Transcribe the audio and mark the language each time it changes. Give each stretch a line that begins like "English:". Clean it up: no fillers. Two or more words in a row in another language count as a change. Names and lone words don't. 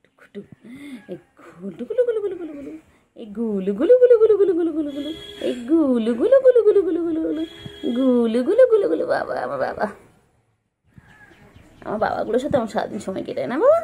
Bangla: ঘুটু এই ঘুটু গুলু গুলু গুলু গুলু গুলু এই গুলু গুলু গুলু গুলু গুলু গুলু গুলু গুলু এই গুলু গুলু গুলু গুলু গুলু গুলু গুলু গুলু গুলু গুলু গুলু বাবা আমার বাবাগুলোর সাথে আমার সারাদিন সময় কেটে না বাবা।